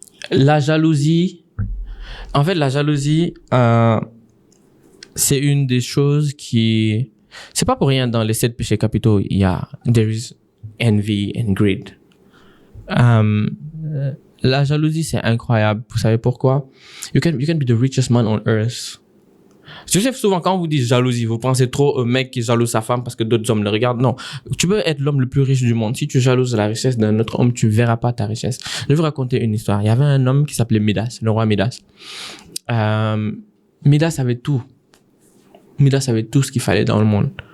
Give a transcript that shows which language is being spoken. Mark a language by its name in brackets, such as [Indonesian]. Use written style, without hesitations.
[French] La jalousie, en fait la jalousie, c'est une des choses qui... C'est pas pour rien dans les 7 péchés capitaux, il y a [English] there is envy and greed. [French] La jalousie, c'est incroyable. Vous savez pourquoi? [English] You can be the richest man on earth. [French] Je sais souvent quand on vous dit jalousie, vous pensez trop au mec qui jalouse sa femme parce que d'autres hommes le regardent. Non, tu peux être l'homme le plus riche du monde. Si tu jalouses la richesse d'un autre homme, tu verras pas ta richesse. Je vais vous raconter une histoire. Il y avait un homme qui s'appelait Midas, le roi Midas. Midas avait tout. Midas avait tout ce qu'il fallait dans le monde.